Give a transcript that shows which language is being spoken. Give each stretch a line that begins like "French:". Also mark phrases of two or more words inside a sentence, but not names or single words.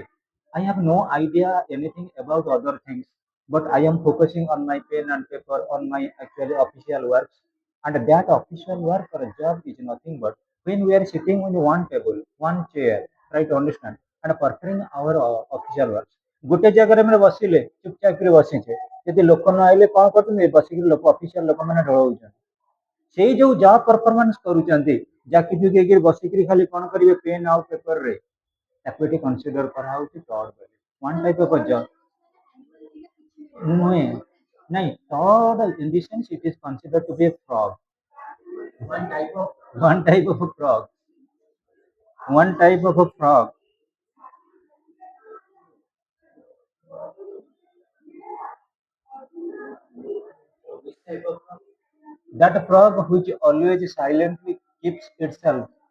English: I have no idea anything about other things, but I am focusing on my pen and paper, on my actually official works. And that official work or job is nothing but when we are sitting on one table, one chair, try to understand, and performing our official works.
Odia: ଗୋଟେ ଜାଗାରେ ଆମେ ବସିଲେ ଚୁପଚାପ କରି ବସିଛେ ଯଦି ଲୋକ ନ ଆଇଲେ କ'ଣ କରୁଛନ୍ତି ବସିକି ଲୋକ ଅଫିସିଆଲ ଲୋକମାନେ ଢଳଉଛନ୍ତି ସେଇ ଯୋଉ
English: job performance
Odia: କରୁଛନ୍ତି ଜାକି ଜୁକି ବସିକିରି ଖାଲି କ'ଣ କରିବେ ପେନ୍ ଆଉ ପେପରରେ ତାକୁ ଏଠି କନସିଡର କରାହଉଛି ଫ୍ରଡ୍ ବୋଲି
English: one type of job No, no. Toad in this sense, it is considered to be a frog. One type of a frog. One type of a frog. That frog which always silently keeps itself,